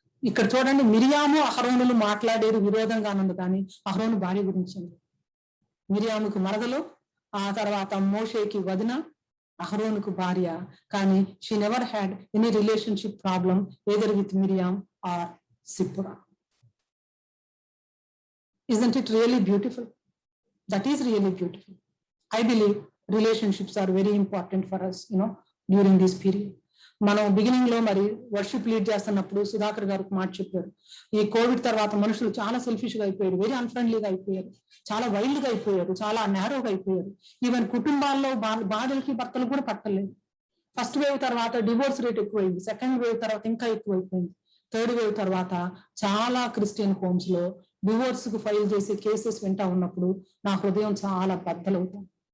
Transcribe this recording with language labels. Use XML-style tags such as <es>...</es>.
<te>ఇక్కడ చూడండి, మిరియాము అహరోనులు మాట్లాడేది విరోధంగా ఉంది, కానీ అహరోను భార్య గురించి. మిరియాముకు మరదలు, ఆ తర్వాత మోషేకి వదిన, అహరోనుకు భార్య.</te> <en>కానీ she never had any relationship problem either with Miriam or Zipporah. Isn't it really beautiful? That is really beautiful. I believe relationships are very important for us, during this period.</en> <te>మనం బిగినింగ్ లో మరి వర్షిప్ లీడ్ చేస్తున్నప్పుడు సుధాకర్ గారు మాట చెప్పారు, ఈ Covid తర్వాత మనుషులు చాలా సెల్ఫిష్ గా అయిపోయారు, వెరీ అన్ఫ్రెండ్లీగా అయిపోయారు, చాలా వైల్డ్ గా అయిపోయారు, చాలా నేరోగా అయిపోయారు. ఈవెన్ కుటుంబాల్లో భార్యలకి భర్తలు కూడా పట్టలేదు. ఫస్ట్ వేవ్ తర్వాత డివోర్స్ రేట్ ఎక్కువైంది, సెకండ్ వేవ్ తర్వాత ఇంకా ఎక్కువైపోయింది, థర్డ్ వేవ్ తర్వాత చాలా క్రిస్టియన్ హోమ్స్ లో డివోర్స్ కు ఫైల్ చేసి కేసెస్ వింటా ఉన్నప్పుడు నా హృదయం చాలా బద్దలవుతాం.</te>